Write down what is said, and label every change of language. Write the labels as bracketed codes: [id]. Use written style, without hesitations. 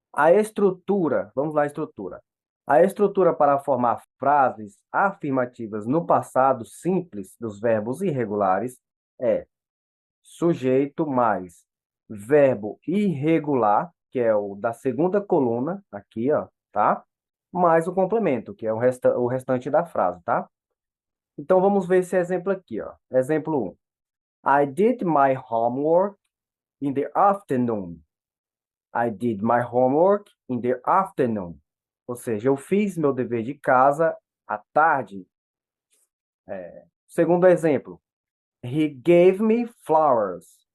[pt] A estrutura, vamos lá, a estrutura. A estrutura para formar frases afirmativas no passado simples dos verbos irregulares é sujeito mais verbo irregular, que é o da segunda coluna, aqui, ó, tá? Mais o complemento, que é o restante da frase, tá? Então, vamos ver esse exemplo aqui, ó. Exemplo 1. [en] I did my homework in the afternoon. I did my homework in the afternoon. [pt] Ou seja, eu fiz meu dever de casa à tarde. Segundo exemplo, [en] he gave me flowers.